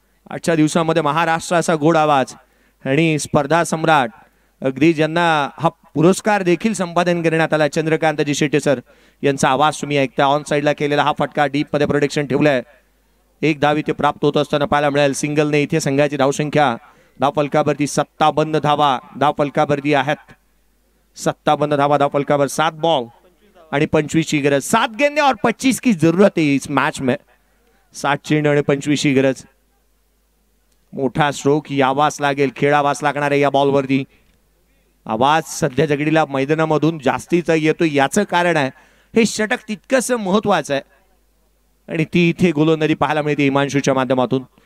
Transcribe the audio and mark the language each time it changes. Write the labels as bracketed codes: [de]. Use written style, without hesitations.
[mr] आजच्या दिवसामध्ये महाराष्ट्राचा गोड आवाज आणि स्पर्धा सम्राट अगदी ज्यांना हा पुरस्कार देखील संपादन करण्यात आला चंद्रकांतजी शेट्टे सर यांचा आवाज तुम्ही ऐकता. ऑन साईडला केलेला हा फटका डीप मध्ये प्रोटेक्शन ठेवलाय. 1 धाव इथे प्राप्त होत असताना पाहायला मिळेल. सिंगलने इथे संघाची धावसंख्या धावफलकावरती 57 धावा धावफलकावरती आहेत. 57 धावा धावफलकावर. 7 बॉल आणि 25 की गरज. [hi] 7 गेंदे और 25 की जरूरत है इस मैच में. [mr] 7 चेंडू आणि 25 की गरज. मोठा स्ट्रोक यावाच लागेल. खेळावाच लागणार आहे या बॉलवरती. आवाज सध्या जगडीला मैदानामधून जास्तीचा येतो. याचं कारण आहे हे षटक तितकंच महत्वाचं आहे आणि ती इथे गोलंदाजी पाहायला मिळते हिमांशूच्या माध्यमातून.